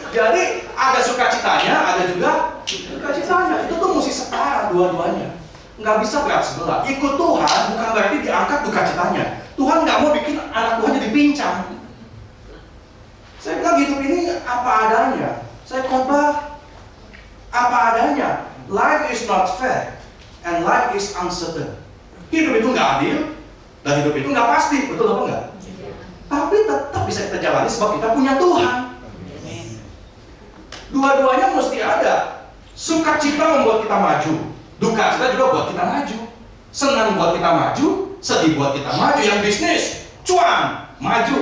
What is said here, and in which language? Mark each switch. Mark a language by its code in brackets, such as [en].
[id] Jadi ada sukacitanya, ada juga duka citanya. Itu tuh mesti setara dua-duanya. Nggak bisa berat sebelah. Ikut Tuhan bukan berarti diangkat duka citanya. Tuhan nggak mau bikin anak Tuhan jadi pincang. Saya bilang hidup ini apa adanya. Saya khotbah apa adanya. [en] Life is not fair and life is uncertain. [id] Hidup itu nggak adil dan hidup itu nggak pasti, betul apa enggak? Tapi tetap bisa kita jalani sebab kita punya Tuhan. Dua-duanya mesti ada. Sukacita membuat kita maju, duka cita juga buat kita maju. Senang buat kita maju, sedih buat kita maju. Yang bisnis, cuan, maju.